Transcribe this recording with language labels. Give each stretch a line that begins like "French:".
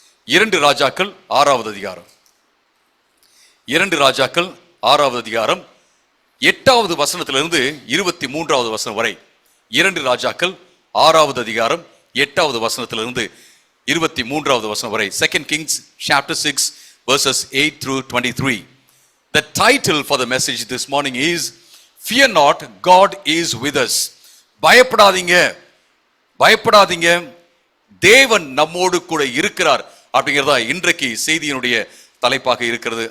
Tamil: 2 ராஜாக்கள் 6வது அதிகாரம். 2 ராஜாக்கள் 6வது அதிகாரம் 8வது வசனத்திலிருந்து 23வது வசனம் வரை. 2 ராஜாக்கள் 6வது அதிகாரம் 8வது வசனத்திலிருந்து 23வது வசனம் வரை.
English: 2 Kings chapter 6 verses 8 through 23. The title for the message this morning is Fear not, God is with us.
Tamil: பயப்படாதீங்க, பயப்படாதீங்க, தேவன் நம்மோடு கூட இருக்கிறார் அப்படிங்கிறதா இன்றைக்கு செய்தியினுடைய தலைப்பாக இருக்கிறது.